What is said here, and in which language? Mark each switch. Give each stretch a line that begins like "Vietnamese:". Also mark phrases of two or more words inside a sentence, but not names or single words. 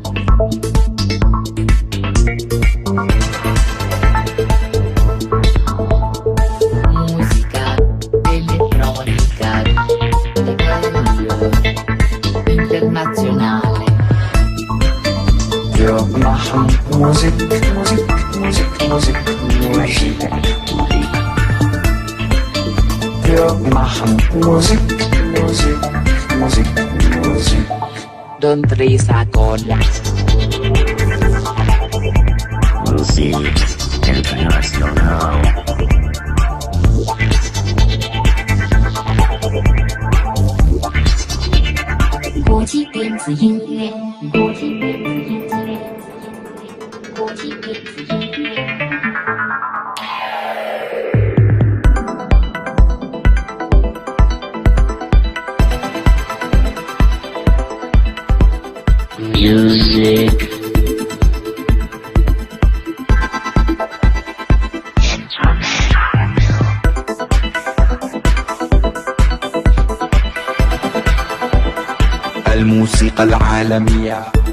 Italian: Musica elettronica internazionale.
German: Wir machen Musik, Musik, Musik, Musik, Musik. Wir machen Musik, Musik, Musik, Musik.
Thai: ดนตรีสากล
English: Music International.
Chinese: 子音乐，国际电子音乐，国际电子音乐。
English: Music.
Arabic: الموسيقى العالمية